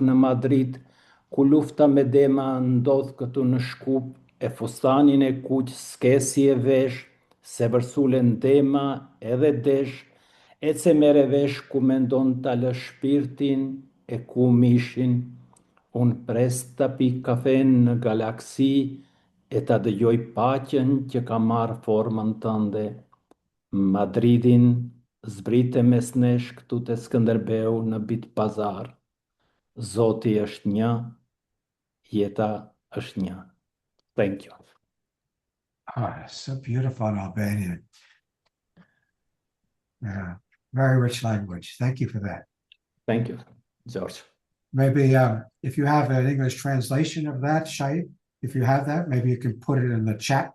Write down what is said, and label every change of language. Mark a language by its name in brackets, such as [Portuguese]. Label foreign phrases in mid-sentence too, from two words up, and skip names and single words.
[Albanian] në Madrid ku lufta me dema ndodh këtu në Shkup e fustanin e kuq skesi e vesh, se vërsulen dema edhe desh, e ce mere vesh ku mendon ta lë shpirtin e ku mishin, unë pres ta pi kafen në galaksi e ta dëgjoj paqen që ka marrë formën tënde. Madridin zbrite mes nesh këtu te Skënderbeu në Bit Pazar. Zoti është një, jeta është një. [English] Thank you. Ah, so beautiful in Albanian. Yeah, very rich language. Thank you for that. Thank you, George. Maybe if you have an English translation of that, Shaip, if you have that, maybe you can put it in the chat.